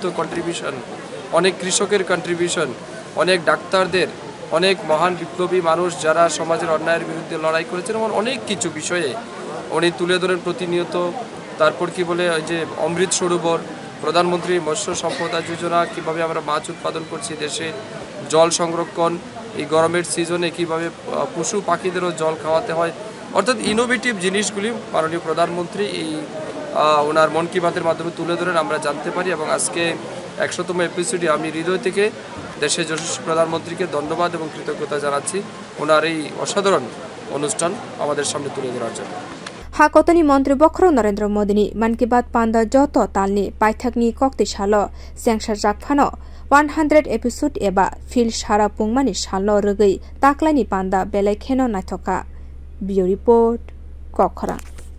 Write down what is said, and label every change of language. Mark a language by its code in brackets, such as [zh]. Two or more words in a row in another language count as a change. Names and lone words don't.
[bn] কন্ট্রিবিউশন অনেক কৃষকের কন্ট্রিবিউশন অনেক ডাক্তারদের অনেক মহান বিপ্লবী মানুষ যারা সমাজের অন্যায়ের বিরুদ্ধে লড়াই করেছেন এবং অনেক কিছু বিষয়ে উনি তুলে ধরেন প্রতিনিয়ত তারপর কি বলে ওই যে অমৃত সরোবর প্রধানমন্ত্রী মৎস্য সম্পদা যোজনা কিভাবে আমরা মাছ উৎপাদন করছি দেশে জল সংরক্ষণ এই গরমের সিজনে কিভাবে পশু পাখিদেরও জল খাওয়াতে হয় অর্থাৎ ইনোভেটিভ জিনিসগুলি মাননীয় প্রধানমন্ত্রী এই ওনার মন কি বাতের মাধ্যমে তুলে ধরেন আমরা জানতে পারি এবং আজকে 100তম এপিসোডে আমি হৃদয় থেকে দেশের যশস্বী প্রধানমন্ত্রীকে ধন্যবাদ এবং কৃতজ্ঞতা জানাচ্ছি ওনার এই অসাধারণ অনুষ্ঠান আমাদের সামনে তুলে ধরার জন্য [trp] Hakotoni montri bokhorok Narendra Modini man ki baat panda joto talni paithakni kokti salo sengsar jakphano 100 episode eba fil sara pungmani salo rwgui taklaini panda belai kheno naithoka. Bio report Kokora.